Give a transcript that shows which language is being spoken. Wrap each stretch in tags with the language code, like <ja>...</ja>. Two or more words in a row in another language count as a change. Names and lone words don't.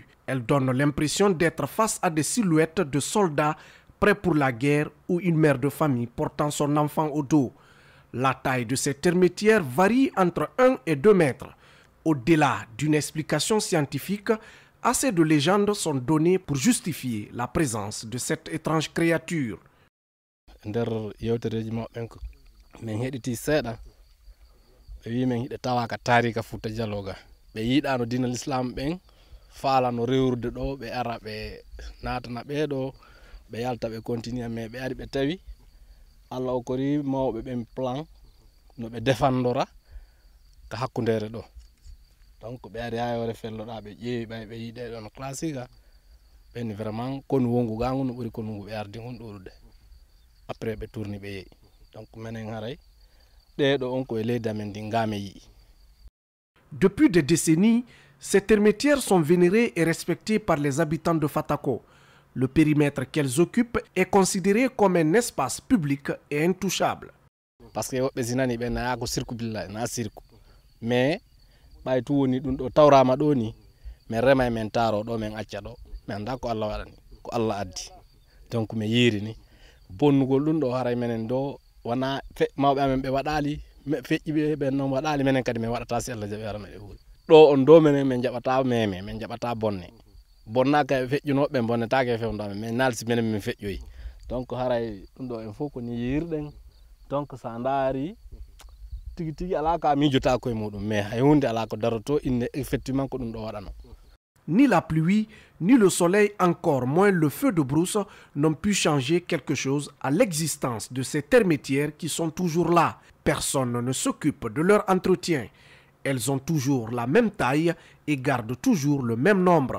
<fr>Elle donne l'impression d'être face à des silhouettes de soldats prêts pour la guerre ou une mère de famille portant son enfant au dos. La taille de ces termitières varie entre 1 et 2 mètres. Au-delà d'une explication scientifique, assez de légendes sont données pour justifier la présence de cette étrange créature.</fr> <ff>Nder yewtereji maɓɓen ko min heɗiti seeɗa ɓe wi min hiɗe tawa ka tarika Fouta Dialoga ɓe yiɗano dina l'islam ɓen faalano rewrude ɗo ɓe ara ɓe natana ɓeɗo ɓe yalta ɓe continue mais ɓe ari ɓe tawi Allah o kori mawɓe ɓen plan no ɓe defandora ka hakkundere ɗo donc ɓe ari ha yore felloɗa ɓe ƴeewi ɓay ɓe yiɗe ɗon classique ɓen vraiment konu wongu gangu no ɓuri konu ɓe ardi hon ɗorude après ɓe tourni ɓe yeeyi donc menen haray ɗeɗo on koye leydi amen ndi ngame yii.</ff> <fr>Depuis des décennies, ces termitières sont vénérées et respectées par les habitants de Fatako. Le périmètre qu'elles occupent est considéré comme un espace public et intouchable.</fr> <ff>Parce que woɓɓe sinani ɓe naya ko</ff> <ar>شرك بالله</ar> <ff>na sirku mais ɓay tu woni ɗum ɗo tawrama ɗo ni min rema e min taro ɗo min acca ɗo mi anda ko Allah waɗani ko Allah addi donc mi yiiri ni bonnugol ɗum ɗo haray menen ɗo wona mawɓe amen ɓe waɗali feƴƴi ɓe ɓen noon waɗali menen kadi min waɗata si Allah jaɓi arana e huuɗo ɗo on dow menen min jaɓata meme min jaɓata bonne bonnaka e feƴƴunoɓe bonnetake e fewndame min nalsi menen min feƴƴoyi donc haray ɗum ɗo en fof ko ni yirɗen donc sa daari tigi tigi ala ka miijota koye muɗum mais hay hunde ala ko daroto inne effectivement ko ɗum ɗo waɗano.</ff> <fr>Ni la pluie, ni le soleil, encore moins le feu de brousse n'ont pu changer quelque chose à l'existence de ces termitières qui sont toujours là. Personne ne s'occupe de leur entretien. Elles ont toujours la même taille et gardent toujours le même nombre.</fr>